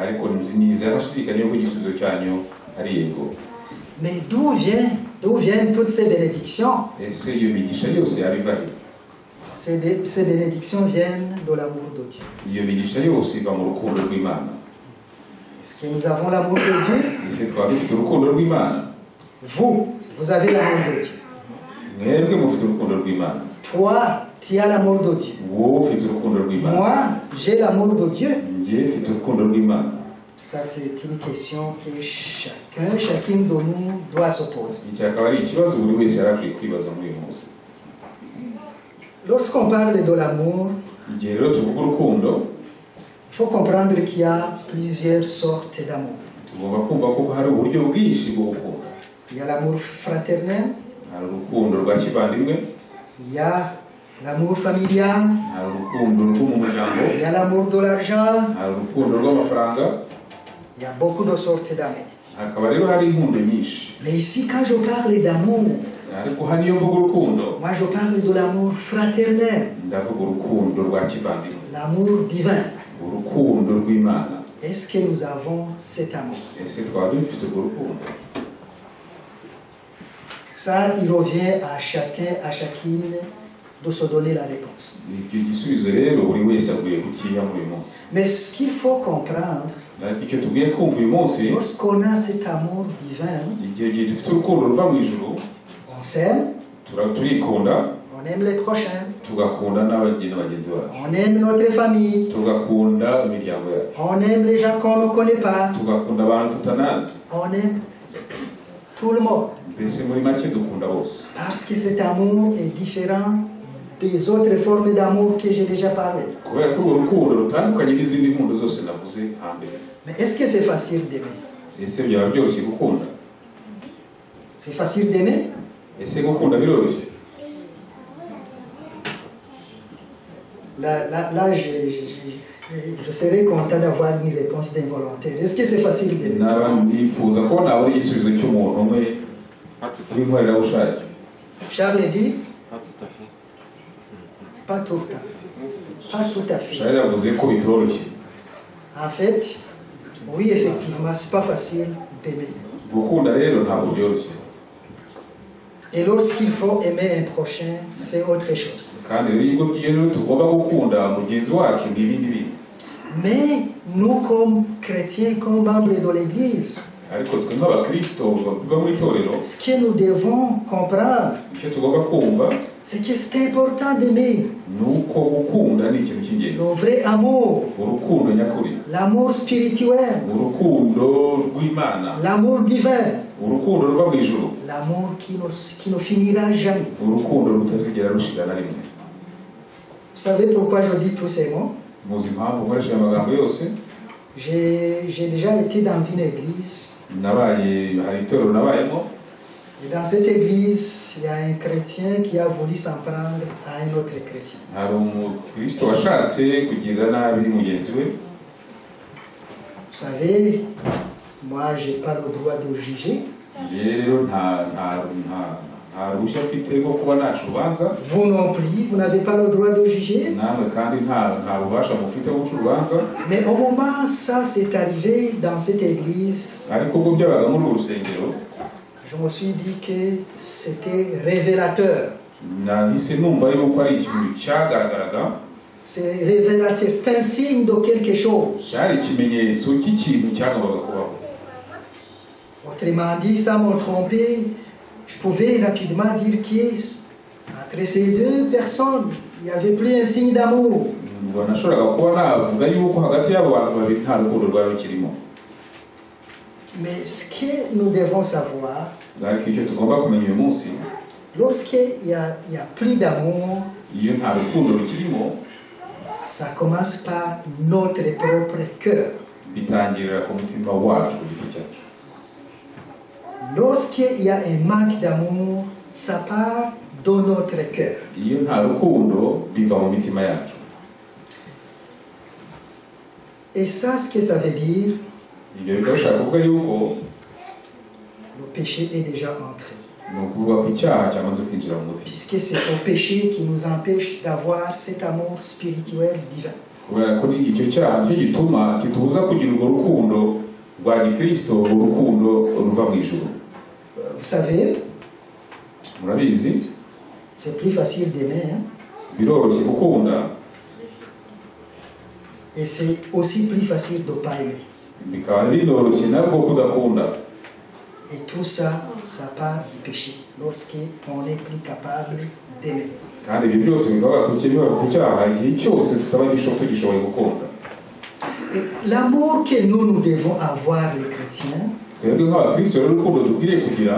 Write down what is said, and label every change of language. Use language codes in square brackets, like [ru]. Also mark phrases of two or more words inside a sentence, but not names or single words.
[rw] ariko nizera ntashidikanya yuko igisubizo cyanyu ari yego. [fr] Mais d'où viennent toutes ces bénédictions? [rw] Ese iyo migisha yose yabiva he? [fr] Ces bénédictions viennent de l'amour de Dieu. [rw] Iyo migisha yose iva mu rukundo rw'Imana. [fr] Est-ce que nous avons l'amour de Dieu? [rw] Ese twaba dufite urukundo rw'Imana? [fr] Vous avez l'amour de Dieu. [rw] Mwebwe mufite urukundo rw'Imana. [fr] Toi, tu as l'amour de Dieu. [rw] Wowe ufite urukundo rw'Imana. [fr] Moi, j'ai l'amour de Dieu. [rw] Njye mfite urukundo rw'Imana. [fr] Ça, c'est une question que chacune de nous doit se poser. [rw] Iki akaba ari ikibazo buri wese yari akwiye kwibaza muri uyu munsi. [fr] Lorsqu'on parle de l'amour, [rw] Igihe rero tuvuga urukundo, [fr] il faut comprendre qu'il y a plusieurs sortes d'amour. [rw] tugomba kumva ko hari uburyo bwinshi bwo gukunda. [fr] Il y a l'amour fraternel, [rw] Hari urukundo rwa kivandimwe, [fr] il y a l'amour familial, [rw] hari urukundo rwo mu muryango, [fr] il y a l'amour de l'argent, [rw] hari urukundo rw'amafaranga, [fr] il y a beaucoup de sortes d'amour. [rw] hakaba rero hari inkundo nyinshi. [fr] Mais ici, quand je parle d'amour, [rw] Ariko hano iyo mvuga urukundo, [fr] moi je parle de l'amour fraternel, [rw] ndavuga urukundo rwa kivandimwe, [fr] l'amour divin. [rw] urukundo rw'Imana. [fr] Est-ce que nous avons cet amour? [rw] Ese twaba dufite urwo rukundo? [fr] Ça, il revient à chacun, à chacune de se donner la réponse. [rw] Icyo gisubizo rero buri wese akwiye kukiha muri uyu munsi. [fr] Mais ce qu'il faut comprendre, [rw] Ariko icyo tubwiye kumva uyu munsi, [fr] lorsqu'on a cet amour divin, [rw] igihe dufite urukundo ruva mu ijuru, [fr] on s'aime, [rw] turikunda, [fr] on aime les prochains, [rw] tugakunda n'abagenzi bacu, [fr] on aime notre famille, [rw] tugakunda imiryango yacu, [fr] on aime les gens qu'on ne connaît pas, [rw] tugakunda abantu tutanazi. [fr] on aime tout le monde. [rw] Mbese muri make dukunda bose. [fr] Parce que cet amour est différent des autres formes d'amour que j'ai déjà parlé. [rw] Kubera ko urwo rukundo rutandukanye n'izindi nkundo zose navuze hambere. [fr] Mais est-ce que c'est facile d'aimer? [rw] Ese byaba byoroshye gukunda? [fr] C'est facile d'aimer? [rw] Ese gukunda biroroshye? [fr] Là, je serais content d'avoir une réponse d'involontaire. Est-ce que c'est facile d'aimer? [rw] Naba nifuza ko nabona igisubizo cy'umuntu umwe w'inkorerabushake. [fr] Charles dit? Pas tout à fait. Pas tout à fait. Pas tout à fait. [rw] Charles yavuze ko bitoroshye. [fr] En fait, oui, effectivement, c'est pas facile d'aimer. [rw] Gukunda rero ntabwo byoroshye. [fr] Et lorsqu'il faut aimer un prochain, c'est autre chose. [rw] Kandi rero iyo tugomba gukunda mugenzi wacu ni ibindi bintu. [fr] Mais nous, comme chrétiens, comme membres de l'Église, [rw] Ariko twe nk'abakristo baba mu itorero, [fr] ce que nous devons comprendre, [rw] icyo tugomba kumva [fr] c'est que c'est important d'aimer [rw] ni uko gukunda ni ikintu cy'ingenzi. [fr] le vrai amour, [rw] Urukundo nyakuri, [fr] l'amour spirituel, [rw] urukundo rw'Imana, [fr] l'amour divin, [rw] urukundo ruva mu ijuru, [fr] l'amour qui ne finira jamais. [rw] urukundo rutazigera rushira na rimwe. [fr] Vous savez pourquoi je dis tous ces mots? [rw] Muzi impamvu nkoresha aya magambo yose? [fr] J'ai déjà été dans une église. [rw] Hari itorero nabayemo, [fr] Et dans cette église, il y a un chrétien qui a voulu s'en prendre à un autre chrétien. [rw] hari umukristo washatse kugirira nabi mugenzi we. [fr] Vous savez, moi, je n'ai pas le droit de juger. [rw] Rero nta ruhushya afite rwo kuba naca urubanza. [fr] Vous non plus, vous n'avez pas le droit de juger. [rw] namwe kandi nta bubasha mufite bwo guca urubanza. [fr] Mais au moment ça s'est arrivé dans cette église, [rw] ariko ubwo byabaga muri uru rusengero, [fr] je me suis dit que c'était révélateur. [rw] nahise numva yuko ari ikintu cyagaragaraga. [fr] C'est révélateur, c'est un signe de quelque chose. [rw] cyari ikimenyetso cy'ikintu cyagombaga kubaho. [fr] Autrement dit, sans me tromper, je pouvais rapidement dire qu'entre ces deux personnes, il n'y avait plus un signe d'amour. [rw] nashoboraga kuba navuga yuko hagati y'abo bantu babiri nta rukundo rwari rukirimo. [fr] Mais ce que nous devons savoir, [rw] ariko icyo tugomba kumenya uyu munsi, [fr] lorsqu'il y a plus d'amour, [rw] iyo nta rukundo rukirimo, [fr] ça commence par notre propre cœur. [rw] bitangirira ku mutima wacu ku giti cyacu. [fr] Lorsqu'il y a un manque d'amour, ça part de notre cœur. [rw] iyo nta rukundo biva mu mitima yacu. [fr] Et ça, ce que ça veut dire, [rw] ibyo bikaba bishaka kuvuga yuko [fr] le péché est déjà entré. [rw] ni ukuvuga ko icyaha cyamaze kwinjira mu mutima, [fr] Puisque c'est son péché qui nous empêche d'avoir cet amour spirituel divin. [rw] kubera ko icyo cyaha nicyo gituma kitubuza kugira urwo rukundo rwa gikristo, urukundo ruva mu ijuru. [fr] Vous savez, [rw] murabizi, [fr] c'est plus facile d'aimer, hein? [rw] biroroshye gukunda, [fr] Et c'est aussi plus facile de ne pas aimer. [rw] bikaba binoroshye nabwo kudakunda. [fr] Et tout ça, ça part du péché, lorsqu'on n'est plus capable d'aimer. [rw] kandi ibyo byose bikaba ku cyaha igihe cyose tutaba tugishoboye gukunda. [fr] Et l'amour que nous devons avoir, les chrétiens, [rw] twebwe nk'abakristo rero urukundo dukwiriye kugira,